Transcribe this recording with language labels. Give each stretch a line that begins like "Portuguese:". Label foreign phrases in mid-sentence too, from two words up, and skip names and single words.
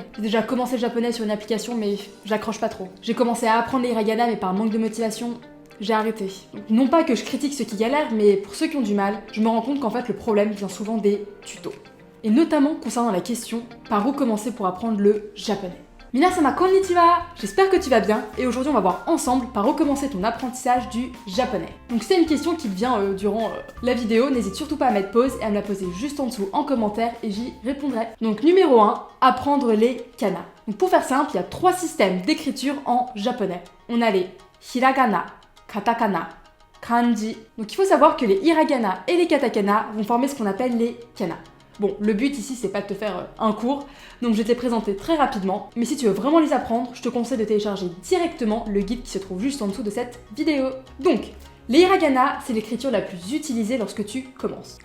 French: J'ai déjà commencé le japonais sur une application, mais j'accroche pas trop. J'ai commencé à apprendre les hiragana, mais par manque de motivation, j'ai arrêté. Donc, non pas que je critique ceux qui galèrent, mais pour ceux qui ont du mal, je me rends compte qu'en fait, le problème vient souvent des tutos. Et notamment concernant la question par où commencer pour apprendre le japonais.
Japanese: 皆様こんにちは!
French: J'espère que tu vas bien et aujourd'hui on va voir ensemble par où commencer ton apprentissage du japonais. Donc si c'est une question qui te vient durant la vidéo, n'hésite surtout pas à mettre pause et à me la poser juste en dessous en commentaire et j'y répondrai. Donc numéro 1, apprendre les kana. Donc pour faire simple, il y a 3 systèmes d'écriture en japonais. On a les hiragana, katakana, kanji. Donc il faut savoir que les hiragana et les katakana vont former ce qu'on appelle les kana. Bon, le but ici, c'est pas de te faire un cours, donc je vais te les présenter très rapidement, mais si tu veux vraiment les apprendre, je te conseille de télécharger directement le guide qui se trouve juste en dessous de cette vidéo. Donc, les hiragana, c'est l'écriture la plus utilisée lorsque tu commences.